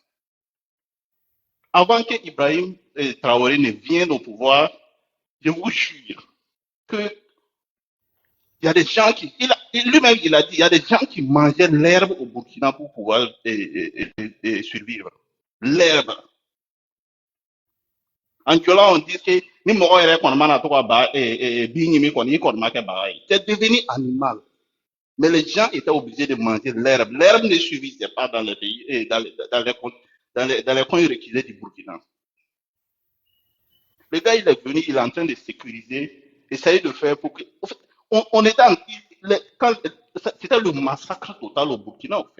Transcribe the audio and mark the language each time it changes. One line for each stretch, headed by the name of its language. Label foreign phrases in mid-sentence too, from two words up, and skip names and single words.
French: Avant que Ibrahim Traoré ne vienne au pouvoir, je vous jure que il y a des gens qui, lui-même il a dit, il y a des gens qui mangeaient l'herbe au Burkina pour pouvoir survivre. L'herbe. En Diola, on dit que
Dyula: ni moro ere kon mana to ba bini mi kon yi kon make ba.
French: C'est devenu animal. Mais les gens étaient obligés de manger l'herbe. L'herbe ne suffisait pas dans les pays, dans les coins reculés du Burkina. Le gars, il est venu, il est en train de sécuriser, essayer de faire pour que. En fait, on était c'était le massacre total au Burkina, en fait.